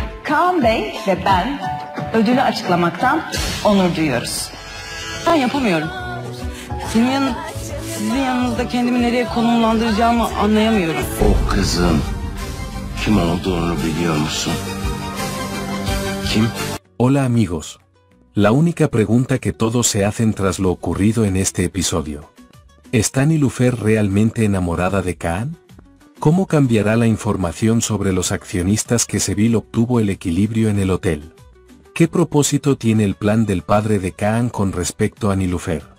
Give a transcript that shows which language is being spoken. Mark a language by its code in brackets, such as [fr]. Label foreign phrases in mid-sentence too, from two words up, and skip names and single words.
[tr] Kaan Bey ve ben ödülü açıklamaktan onur duyuyoruz. Ben yapamıyorum. Sizin yanınızda kendimi nereye konumlandıracağımı anlayamıyorum. O kızın kim olduğunu biliyor musun? Kim? [es] Hola amigos. La única pregunta que todos se hacen tras lo ocurrido en este episodio. ¿Está Niloufer realmente enamorada de Kaan? ¿Cómo cambiará la información sobre los accionistas que Seville obtuvo el equilibrio en el hotel? ¿Qué propósito tiene el plan del padre de Kaan con respecto a Niloufer?